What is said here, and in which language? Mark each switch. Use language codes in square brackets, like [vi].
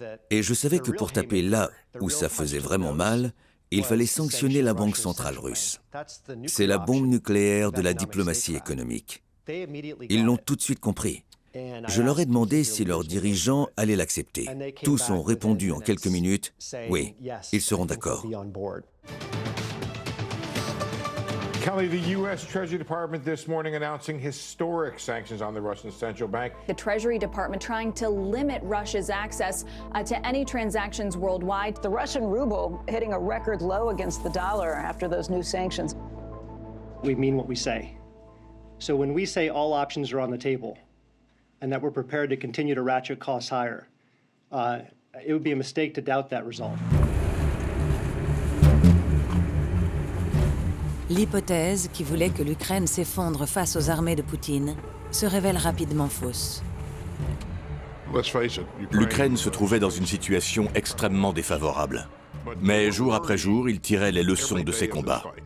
[fr] Et je savais que pour taper là où ça faisait vraiment mal, il fallait sanctionner la Banque centrale russe. C'est la bombe nucléaire de la diplomatie économique. Ils l'ont tout de suite compris. Je leur ai demandé si leurs dirigeants allaient l'accepter. Tous ont répondu en quelques minutes, oui, ils seront d'accord. [en] Kelly, the U.S. Treasury Department this morning announcing historic sanctions on the Russian central bank. The Treasury Department trying to limit Russia's access to any transactions worldwide. The Russian ruble hitting a record low against the dollar after those new sanctions. We mean what we say. So when we say all options are on the table and that we're prepared to continue to ratchet costs higher, it would be a mistake to doubt that resolve. [fr] L'hypothèse qui voulait que l'Ukraine s'effondre face aux armées de Poutine se révèle rapidement fausse. L'Ukraine se trouvait dans une situation extrêmement défavorable. Mais jour après jour, il tirait les leçons de ses combats.